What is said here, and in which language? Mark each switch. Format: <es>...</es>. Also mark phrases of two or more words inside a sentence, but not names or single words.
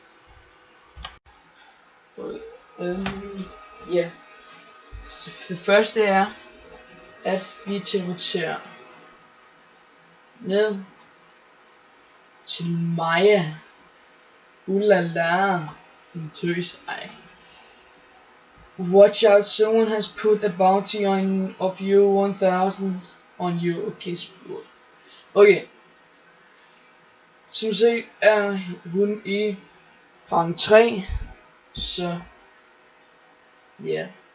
<da>Ja. Så det første er, at vi teleporterer ned til Maja. Ulala. En tøs. Ej.</da> <en>Watch out, someone has put a bounty of you 1000 on you.</en> <da>Okay, spurgt. Okay. Som set er hun i rang 3, så ja.</da>